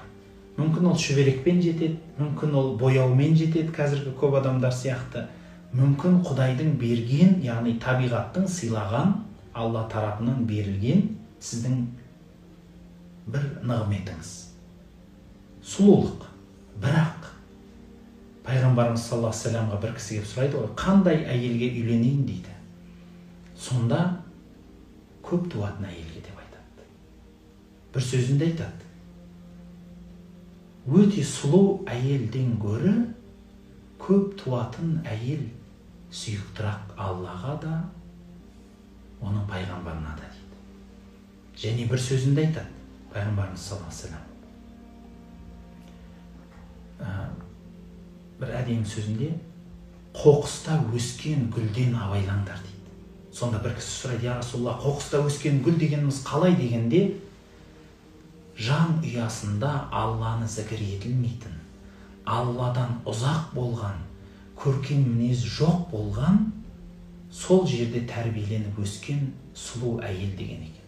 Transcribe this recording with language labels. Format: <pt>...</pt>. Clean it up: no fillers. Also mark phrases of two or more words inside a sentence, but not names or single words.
<kk>Мүмкін ол шүберекпен жетеді, мүмкін ол бояумен жетеді, қазіргі көп адамдар сияқты. Мүмкін Құдайдың берген, яғни табиғаттың сыйлаған, Алла тарапынан берілген сіздің бір нығметіңіз. Сұлулық. Бірақ пайғамбарымыз</kk> <ar>صلى الله عليه وسلم</ar> <kk>бір кісі келіп сұрайды ғой, қандай әйелге үйленейін дейді. Сонда көп туатын әйелге деп айтады. Бір сөзінде айтады. Өте сұлу әйелден гөрі көп туатын әйел сүйіктірақ Аллаға да, оның пайғамбарына да дейді. Және бір сөзінде айтады пайғамбарымыз</kk> <ar>صلى الله عليه وسلم.</ar> <kk>Бір әдемі сөзінде қоқыста өскен гүлден абайлаңдар дейді. Сонда бір кісі сұрайды,</kk> <ar>يا رسول الله,</ar> <kk>қоқыста өскен гүл дегеніміз қалай дегенде, жан ұясында Алланы зікір етілмейтін, Алладан ұзақ болған, көркем мінез жоқ болған, сол жерде тәрбиеленіп өскен сұлу әйел деген екен.</kk>